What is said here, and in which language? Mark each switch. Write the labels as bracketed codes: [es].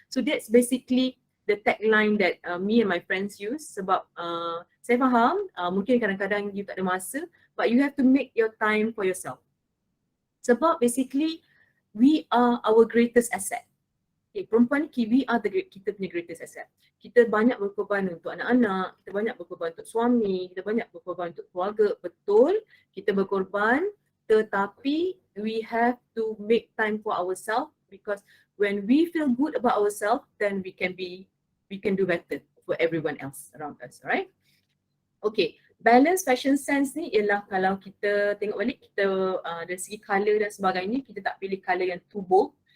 [en] So that's basically the tagline that me and my friends use. [ms] Sebab saya faham mungkin kadang-kadang you tak ada masa, [en] but you have to make your time for yourself. Sebab basically we are our greatest asset. Okay, [ms] perempuan ni [en] we are [ms] kita punya [en] greatest asset. [ms] Kita banyak berkorban untuk anak-anak, kita banyak berkorban untuk suami, kita banyak berkorban untuk keluarga. Betul, kita berkorban, tetapi [en] we have to make time for ourselves, because when we feel good about ourselves, then we can do better for everyone else around us, right? [ms] Okay, balance fashion sense ni ialah kalau kita tengok balik, kita dari segi colour dan sebagainya, kita tak pilih colour yang too bold.